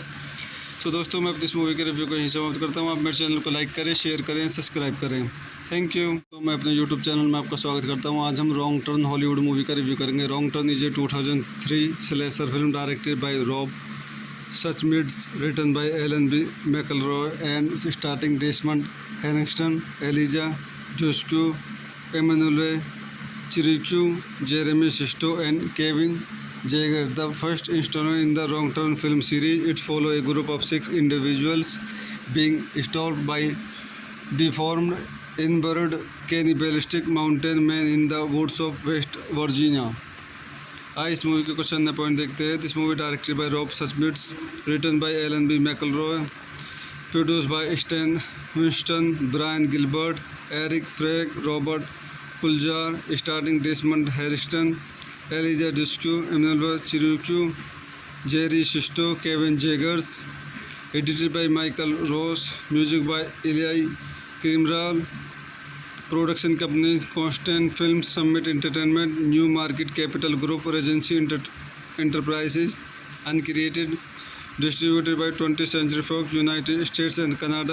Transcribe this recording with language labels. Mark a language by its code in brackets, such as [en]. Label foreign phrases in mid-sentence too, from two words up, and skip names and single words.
[hi] तो दोस्तों, मैं इस मूवी के रिव्यू को यहीं समाप्त करता हूँ. आप मेरे चैनल को लाइक करें, शेयर करें, सब्सक्राइब करें. [en] Thank you. [hi] तो मैं अपने [en] YouTube channel [hi] में आपका स्वागत करता हूँ. आज हम रॉन्ग टर्न [en] Hollywood movie [hi] का रिव्यू करेंगे. [en] Wrong Turn is a 2003 slasher film directed by Rob Suchmits, written by Alan B McElroy and starring Desmond Harriston, Eliza Duscue, Emanuel Chiricue, Jeremy Sisto, and Kevin Jaeger. The first installment in the Wrong Turn film series, it follows a group of 6 individuals being stalked by deformed, inbred cannibalistic mountain men in the woods of West Virginia. [hi] इस मूवी के क्वेश्चन ने पॉइंट देखते हैं. [en] This movie directed by Rob Suchmits, written by Alan B McElroy, produced by Stan Winston, Brian Gilbert, Eric Frag, Robert Kuljar, starring Desmond Harriston, Eliza Discue, Emanuel Chirucue, Jerry Sisto, Kevin Jaegers. Edited by Michael Ross, music by Iliai Krimral. Production company Constant Film, Summit Entertainment, New Market Capital Group, Regency Enterprises. Uncreated. Distributed by 20th Century Fox, United States and Canada.